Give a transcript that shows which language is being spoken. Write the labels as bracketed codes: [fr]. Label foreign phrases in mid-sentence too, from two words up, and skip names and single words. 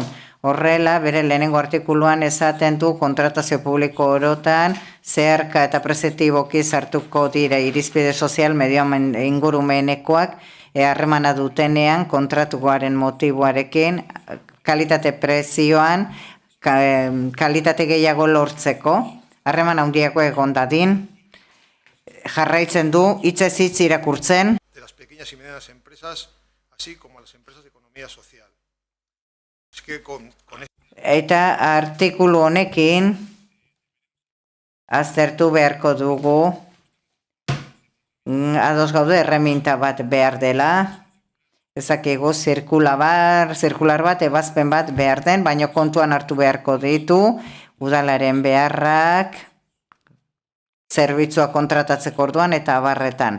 [eu] Horrela, bere lehenengo artikuluan esaten du kontratazio publiko orotan, zeharka eta prezeptiboki sartuko dira irizpide sozial medio ingurumenekoak harremana dutenean kontratuaren motiboarekin, kalitate prezioan, kalitate gehiago lortzeko, harreman handiago egon dadin, jarraitzen du, hitzez hitz irakurtzen. [es] De las pequeñas y medianas empresas, así como las empresas de economía social. Es que con [eu] Eta artikulu honekin aztertu beharko dugu ados gaude erreminta bat behar dela, ezakigu zirkular bat, ebazpen bat behar den, baina kontuan hartu beharko ditu, udalaren beharrak, zerbitzua kontratatzeko orduan eta abarretan.